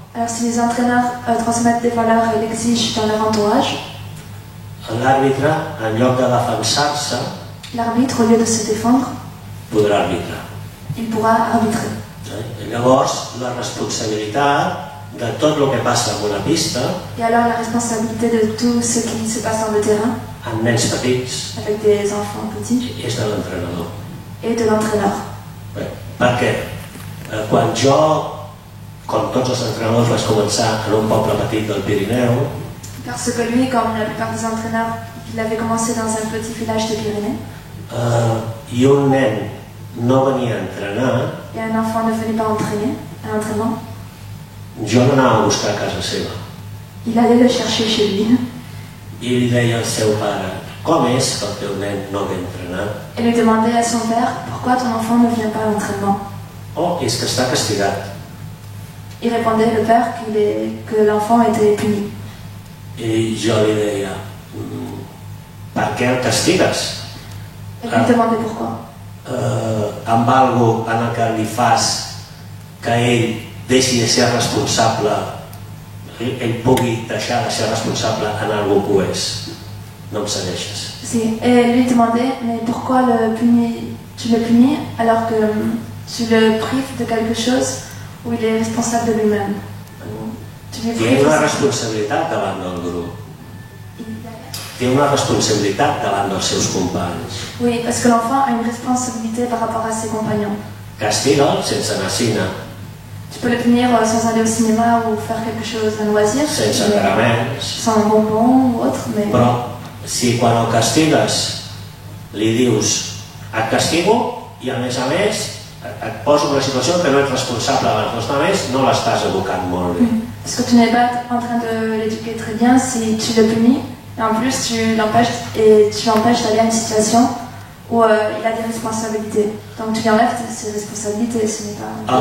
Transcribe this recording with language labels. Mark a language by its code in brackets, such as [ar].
[fr] alors si les entraîneurs transmettent des valeurs et l'exigent dans leur entourage, [ca] l'àrbitre, en lloc de defensar-se, [fr] l'arbitre, au lieu de se défendre, [ca] podrà arbitrar. [fr] il pourra arbitrer. [ca] Llavors, la responsabilitat de tot el que passa en una pista, [fr] et alors la responsabilité de tout ce qui se passe dans le terrain, [ca] amb nens petits, [fr] avec des enfants petits, [ca] és de l'entrenador. [fr] et de l'entraîneur. [ca] Per què? Quan jo, com tots els entrenadors, vaig començar en un poble petit del Pirineu, [fr] Parce que lui, comme la plupart des entraîneurs, il avait commencé dans un petit village des Pyrénées, [ca] i un nen no venia a entrenar, [fr] et un enfant ne venait pas entraîner, à l'entraînement, [ca] jo l'anava a buscar a casa seva. [fr] il allait le chercher chez lui [ca] I li deia al seu pare, com és que el teu nen no ve a entrenar? [fr] et lui demandait à son père pourquoi ton enfant ne vient pas à l'entraînement. [ca] Oh, és que està castigat. [fr] Il répondait le père que l'enfant était puni. [ca] I jo li deia, per què el castigues? [fr] Et lui demandait pourquoi. [ca] Amb algo en el que li fas que ell deixi de ser responsable, ell pugui deixar de ser responsable en algo que ho és. No em segueixes. [fr] Si. Et lui demandait, mais pourquoi tu le punis alors que tu le prives de quelque chose où il est responsable de lui-même. [ca] Té una responsabilitat davant del grup. Té una responsabilitat davant dels seus companys. [fr] Oui, parce que l'enfant a une responsabilité par rapport à ses compagnons. [ca] Castiga'l sense anar a cine, [fr] Tu peux le punir sans aller au cinéma ou faire quelque chose, un loisir, [ca] sense caramels, [fr] sans un bonbon ou autre, mais [ca] però si quan el castigues li dius et castigo i a més et poso en una situació que no ets responsable abans dels altres, no l'estàs educant molt bé. [fr] parce que tu n'es pas en train de l'éduquer très bien si tu le punis et en plus tu l'empêches d'aller à une situation où il a des responsabilités. Donc tu lui enlèves ses responsabilités, ce n'est pas...